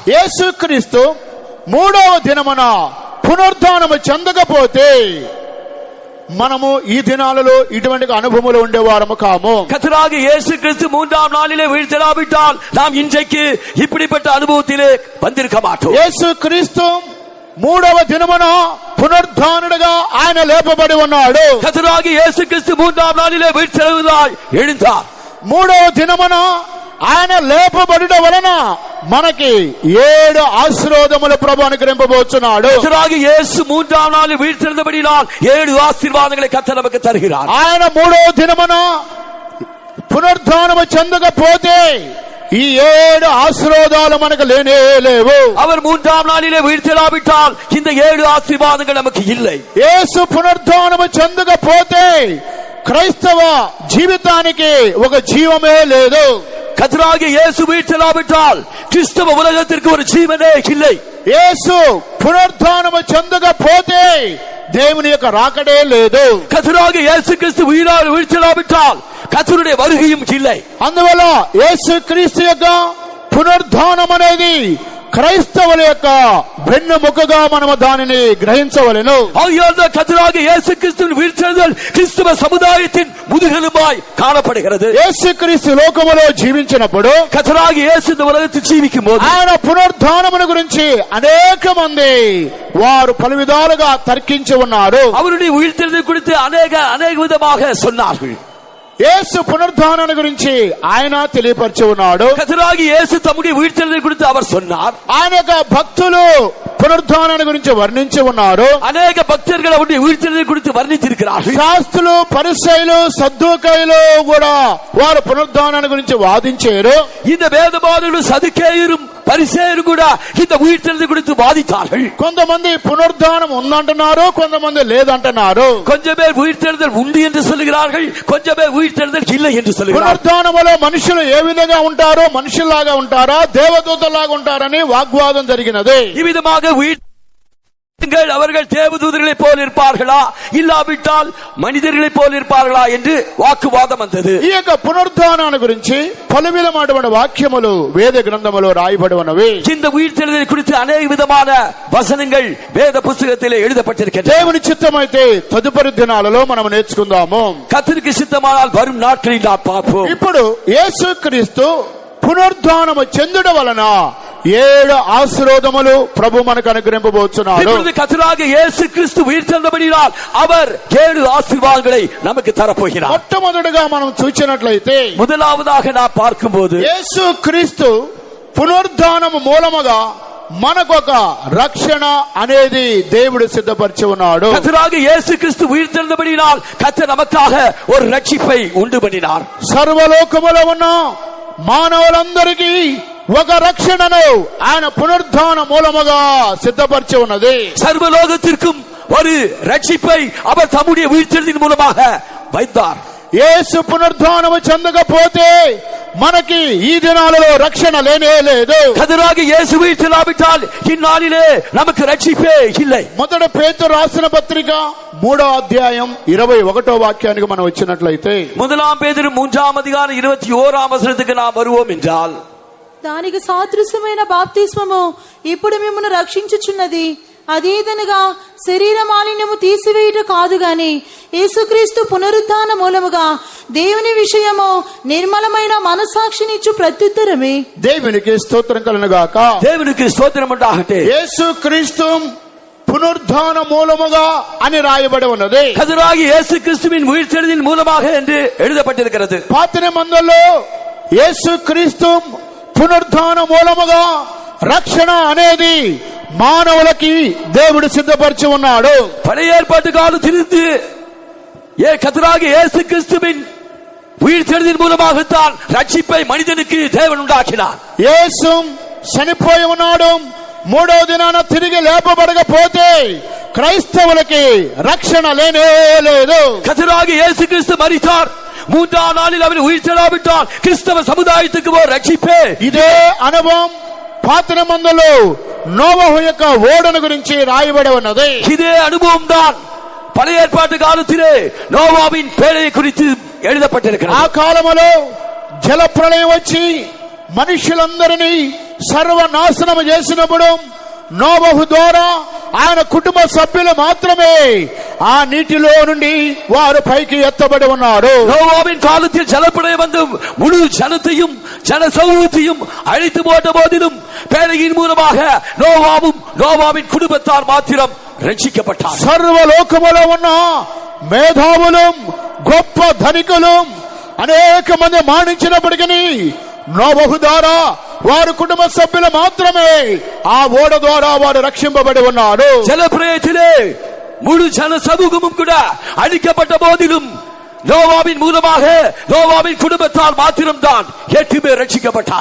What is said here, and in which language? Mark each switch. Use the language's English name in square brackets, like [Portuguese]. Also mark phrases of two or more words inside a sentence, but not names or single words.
[Telugu] యేసుక్రీస్తు మూడవ దినమున పునరుద్ధానము చెందకపోతే మనము ఈ దినాలలో ఇటువంటి అనుభవములు ఉండేవారము కాము. [Tamil] கர்த்தராகிய இயேசு கிறிஸ்து மூன்றாம் நாளிலே உயிர்த்தெழாவிட்டால் நாம் இன்றைக்கு இப்படிப்பட்ட அனுபவத்திலே வந்திருக்க மாட்டோம். [Telugu] యేసుక్రీస్తు మూడవ దినమున పునరుద్ధానుడుగా ఆయన లేపబడి ఉన్నాడు. [Tamil] கர்த்தராகிய இயேசு கிறிஸ்து மூன்றாம் நாளிலே உயிர்த்தெழுந்தார், எழுந்தார். [Telugu] మూడవ దినమున ఆయన లేపబడుట వలన మనకి 7 ఆశీర్వాదముల ప్రభు అనుగ్రహింపబోతున్నాడు. [Tamil] கர்த்தராகிய இயேசு மூன்றாம் நாளில் உயிர்த்தெழுந்தபடியால் 7 ஆசீர்வாதங்களை கர்த்தர் நமக்கு தருகிறார். [Telugu] ఆయన మూడవ దినమున పునరుద్ధానము చెందకపోతే ఈ 7 ఆశీర్వాదాలు మనకు లేనే లేవు. [Tamil] அவர் மூன்றாம் நாளிலே உயிர்த்தெழாவிட்டால் இந்த 7 ஆசீர்வாதங்கள் நமக்கு இல்லை. [Telugu] యేసు పునరుద్ధానము చెందకపోతే క్రైస్తవ జీవితానికి ఒక జీవమే లేదు. [Tamil] கர்த்தராகிய இயேசு உயிர்த்தெழாவிட்டால் கிறிஸ்தவ உலகத்திற்கு ஒரு ஜீவனே இல்லை. [Telugu] యేసు పునరుద్ధానము చెందకపోతే దేవుని యొక్క రాకడే లేదు. [Tamil] கர்த்தராகிய இயேசு கிறிஸ்து உயிர்த்தெழாவிட்டால் கர்த்தருடைய வருகையும் இல்லை. [Telugu] అందువల్ల యేసుక్రీస్తు యొక్క పునరుద్ధానం అనేది క్రైస్తవుల యొక్క వెన్నెముకగా మనము దానిని గ్రహించవలెను. [Tamil] ஆகையால் கர்த்தராகிய இயேசு கிறிஸ்துவின் உயிர்த்தெழுதல் கிறிஸ்தவ சமுதாயத்தின் முதுகெலும்பாய் காணப்படுகிறது. [Telugu] యేసుక్రీస్తు లోకములో జీవించినప్పుడు [Tamil] கர்த்தராகிய இயேசு இந்த உலகத்தில் జీవిக்கும் போது [Telugu] ఆయన పునరుద్ధానమును గురించి అనేక మంది వారు పలు విధాలుగా తర్కించి ఉన్నారు. [Tamil] அவருடைய உயிர்த்தெழுதல் குறித்து அநேக விதமாக சொன்னார்கள். [Telugu] యేసు పునరుద్ధానాన్ని గురించి ఆయన తెలియపరిచి ఉన్నాడు. [Tamil] கர்த்தராகிய இயேசு தம்முடைய உயிர்த்தெழுதல் குறித்து அவர் சொன்னார். [Telugu] ఆయన యొక్క భక్తులు పునరుద్ధానాన్ని గురించి వర్ణించి ఉన్నారు. [Tamil] அநேக பக்தர்கள் அவருடைய உயிர்த்தெழுதல் குறித்து வர்ணித்திருக்கிறார்கள். [Telugu] శాస్త్రులు పరిసయ్యులు సద్దూకయ్యులు కూడా వారు పునరుద్ధానాన్ని గురించి వాదించారు. [Tamil] இந்த வேதபாரகர்களும் சதுக்கேயரும் பரிசேயரும் கூட இந்த உயிர்த்தெழுதல் குறித்து வாதித்தார்கள். [Telugu] కొంతమంది పునరుద్ధానం ఉందంటున్నారు, కొంతమంది లేదంటున్నారు. [Tamil] கொஞ்சம் பேர் உயிர்த்தெழுதல் உண்டு என்று சொல்லுகிறார்கள், கொஞ்சம் பேர் உயிர்த்தெழுதல் இல்லை என்று சொல்லுகிறார்கள். [Telugu] పునరుద్ధానములో మనుషులు ఏ విధంగా ఉంటారో, మనుషుల్లాగా ఉంటారా, దేవదూతలాగా ఉంటారని వాగ్వాదం జరిగినది. [Tamil] இவ்விதமாக அவர்கள் தேவதூதர்களைப் போல் இருப்பார்களா, இல்லாவிட்டால் மனிதர்களைப் போல் இருப்பார்களா என்று வாக்குவாதம் வந்தது. [Telugu] ఈ యొక్క పునరుద్ధానాన్ని గురించి పలు విధమైనటువంటి వాక్యములు వేద గ్రంథములో రాయబడి ఉన్నవి. [Tamil] இந்த உயிர்த்தெழுதல் குறித்து அநேக விதமான వచనங்கள் వేద పుస్తకத்திலே எழுதப்பட்டிருக்கின்றன. [Telugu] దేవుని చిత్తమైతే తదుపరి దినాలలో మనం నేర్చుకుందాము. [Tamil] கர்த்தருக்கு சித்தமானால் வரும் நாட்களில் நாம் பார்ப்போம். [Telugu] ఇప్పుడు యేసుక్రీస్తు పునరుద్ధానము చెందుట వలన 7 ఆశీర్వాదములు ప్రభు మనకు అనుగ్రహింపబోతున్నాడు. [Tamil] இப்பொழுது கர்த்தராகிய இயேசு கிறிஸ்து உயிர்த்தெழுந்தபடியால் அவர் 7 ஆசீர்வாதங்களை நமக்கு தரப்போகிறார். [Telugu] మొట్టమొదటిగా మనం చూచినట్లయితే [Tamil] முதலாவதாக நாம் பார்க்கும்போது [Telugu] యేసు క్రీస్తు పునరుద్ధానము మూలముగా మనకొక రక్షణ అనేది దేవుడు సిద్ధపరిచి ఉన్నాడు. [Tamil] கர்த்தராகிய இயேசு கிறிஸ்து உயிர்த்தெழுந்தபடியால் கர்த்தர் நமக்காக ஒரு ரட்சிப்பை உண்டு பண்ணினார். [Telugu] సర్వలోకములో ఉన్న మానవులందరికీ ఒక రక్షణను ఆయన పునరుద్ధాన మూలముగా సిద్ధపరిచి ఉన్నది. [Tamil] சர்வலோகத்திற்கும் ஒரு ரட்சிப்பை அவர் தம்முடைய உயிர்த்தெழுதலின் மூலமாக வைத்தார். [Telugu] యేసు పునరుద్ధానము చెందకపోతే మనకి ఈ దినాలలో రక్షణ లేనే లేదు. [Tamil] கர்த்தராகிய இயேசு உயிர்த்தெழாவிட்டால் இந்நாளிலே நமக்கு ரட்சிப்பே இல்லை. [Telugu] మొదటి పేతురు రాసిన పత్రిక 3వ అధ్యాయం 21వ వాక్యానికి మనం వచ్చినట్లయితే [Tamil] முதலாம் பேதுரு 3ஆம் அதிகாரம் 21ஆம் வசனத்துக்கு நாம் வருவோம் என்றால், [Telugu] దానికి సాదృశ్యమైన బాప్తిస్మము ఇప్పుడు మిమ్మల్ని రక్షించుచున్నది. అదేదనగా శరీర మాలిన్యము తీసివేయుట కాదు గాని యేసుక్రీస్తు పునరుద్ధాన మూలముగా దేవుని విషయము నిర్మలమైన మనసాక్షినిచ్చు ప్రత్యుత్తరమే. దేవునికి స్తోత్రం కలుగును గాక. [Tamil] தேவனுக்கு ஸ்தோத்திரம் உண்டாகட்டும். [Telugu] యేసుక్రీస్తు పునరుద్ధాన మూలముగా అని రాయబడి ఉన్నది. [Tamil] கர்த்தராகிய இயேசு கிறிஸ்துவின் உயிர்த்தெழுதலின் மூலமாக என்று எழுதப்பட்டிருக்கிறது. [Telugu] పాత నిబంధనలో యేసుక్రీస్తు పునరుద్ధాన మూలముగా రక్షణ అనేది మానవులకి దేవుడు సిద్ధపరిచి ఉన్నాడు. [Tamil] பழைய ஏற்பாட்டு காலத்திலிருந்து கர்த்தராகிய இயேசு கிறிஸ்துவின் உயிர்த்தெழுதலின் மூலமாகத்தான் ரட்சிப்பை மனிதனுக்கு தேவன் உண்டாக்கினார். [Telugu] యేసు చనిపోయి ఉన్నాడు, 3వ దినాన తిరిగి లేపబడకపోతే క్రైస్తవులకి రక్షణ లేనే లేదు. [Tamil] கர்த்தராகிய இயேசு கிறிஸ்து மரித்தார், 3ஆம் நாளில் அவர் உயிர்த்தெழாவிட்டால் கிறிஸ்தவ சமுதாயத்துக்கு ஒரு ரட்சிப்பே. [Telugu] ఇదే అనుభవం పాత నిబంధనలో నోవహు యొక్క ఓడను గురించి రాయబడి ఉన్నది. [Tamil] இதே அனுபவம் தான் பழைய ஏற்பாட்டு காலத்திலே நோவாவின் பேழையை குறித்து எழுதப்பட்டிருக்கிறது. [Telugu] ఆ కాలములో జల ప్రళయం వచ్చి మనుషులందరినీ సర్వనాశనం చేసినప్పుడు నోవహు ద్వారా ఆయన కుటుంబ సభ్యులు మాత్రమే ఆ నీటిలో నుండి వారు పైకి ఎత్తబడి ఉన్నారు. [Tamil] நோவாவின் காலத்தில் ஜலப்பிரளயம் வந்து முழு ஜனத்தையும் ஜன சமூகத்தையும் அழித்து போட்ட போதிலும் பேழையின் மூலமாக நோவாவின் குடும்பத்தார் மாத்திரம் ரட்சிக்கப்பட்டார். [Telugu] సర్వలోకములో ఉన్న మేధావులు గొప్ప ధనికులు అనేక మంది మానించినప్పటికీ నోవహు ద్వారా వారి కుటుంబ సభ్యులు మాత్రమే ఆ ఓడ ద్వారా వారు రక్షింపబడి ఉన్నారు. [Tamil] ஜலப்பிரளயத்திலே முழு ஜன சமூகமும் கூட அழிக்கப்பட்ட போதிலும் நோவாவின் மூலமாக நோவாவின் குடும்பத்தால் மாத்திரம் தான் 8 பேர் ரட்சிக்கப்பட்டார்.